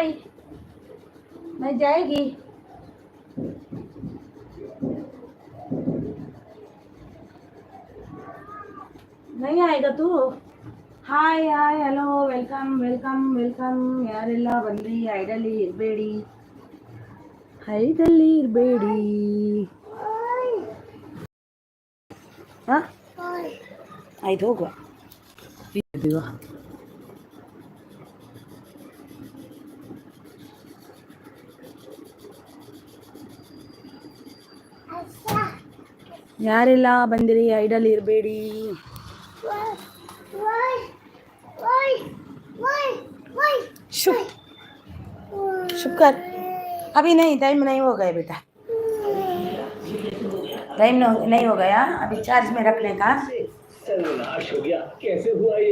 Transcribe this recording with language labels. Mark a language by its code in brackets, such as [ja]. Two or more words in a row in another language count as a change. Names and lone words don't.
[hi] मैं जाएगी. नहीं आएगा तू. [en] hi hi hello welcome welcome welcome. [kn] ಯಾರೆಲ್ಲ ಬಂದ್ರಿ? ಐಡಲ್ಲಿ ಇರಬೇಡಿ, ಐಡಲ್ಲಿ ಇರಬೇಡಿ. ಹಾಂ ಆಯ್ತು ಹೋಗುವ. ಯಾರೆಲ್ಲ ಬಂದಿರಿ ಐಡಲ್ ಇರಬೇಡಿ. [hi] शुक्र अभी नहीं, टाइम नहीं हो गया बेटा, टाइम नहीं हो गया, अभी चार्ज में रखने का. सर्वनाश हो गया, कैसे हुआ ये?